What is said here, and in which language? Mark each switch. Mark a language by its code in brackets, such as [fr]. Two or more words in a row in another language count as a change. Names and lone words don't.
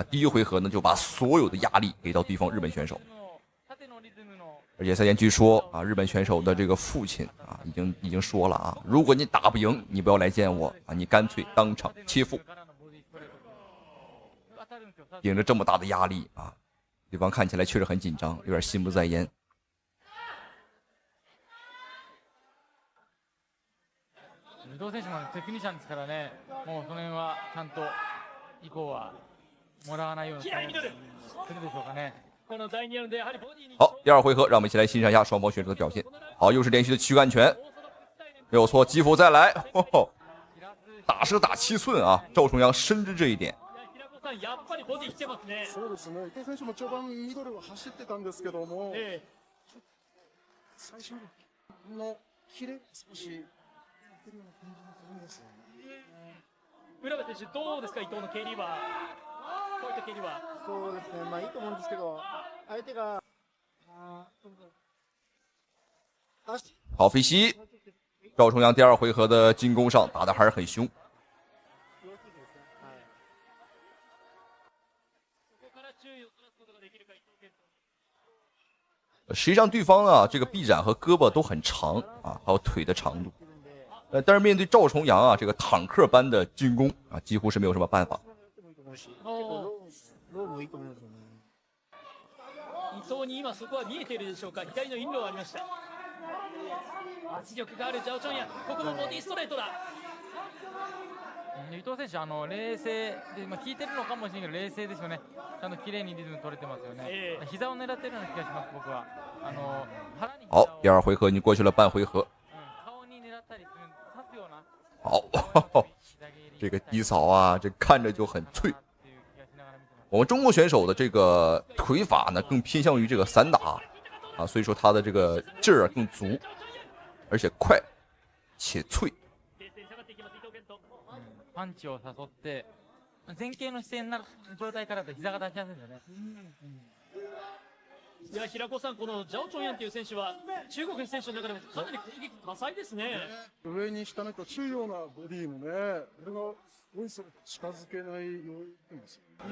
[zh] 第一回合呢就把所有的压力给到对方日本选手，而且赛前据说啊日本选手的这个父亲啊已经说了啊，如果你打不赢，你不要来见我啊，你干脆当场切腹。顶着这么大的压力啊，对方看起来确实很紧张，有点心不在焉。 [ja] 伊藤選手もテクニシャンですからね、もうその辺はちゃんと以降はもらわないようにするでしょうかね。 [zh] 好，第二回合，让我们一起来欣赏一下双方选手的表现。好，又是连续的躯干拳，没有错，击腹再来，打是打7寸啊！赵重阳深知这一点。 [ja] やっぱりボディ来てますね。そうですね。伊藤選手も序盤ミドルを走ってたんですけども、最初のキレ少し出るような感じもするんですよね。浦部選手どうですか、伊藤の蹴りは。こういった蹴りは。そうですね。まあいいと思うんですけど、相手が [zh] 好飞膝，赵重阳第二回合的进攻上打得还是很凶。实际上对方啊这个臂展和胳膊都很长啊，还有腿的长度，但是面对赵重阳啊这个坦克般的进攻啊，几乎是没有什么办法。 [ja] 伊藤に今そこは見えているでしょうか。左のインローありました。圧力があるジャオチョンヤ、ここもボディストレートだ。伊藤選手冷静で、効いてるのかもしれないけど冷静ですよね。ちゃんと綺麗にリズム取れてますよね。膝を狙ってるような気がします僕は。 [zh] 好，第二回合已经过去了半回合。好，这个低扫啊，这看着就很脆。我们中国选手的这个腿法呢，更偏向于这个散打啊，所以说他的这个劲儿更足，而且快且脆。 [ja] パンチを誘って前傾の姿勢になる状態からだと膝が出しやすいですよね。いや平子さん、このジャオチョンヤンという選手は中国の選手の中でもかなり攻撃多彩ですね。上に下にと中ようなボディもね、これがすごいそれ近づけない要因ですよね。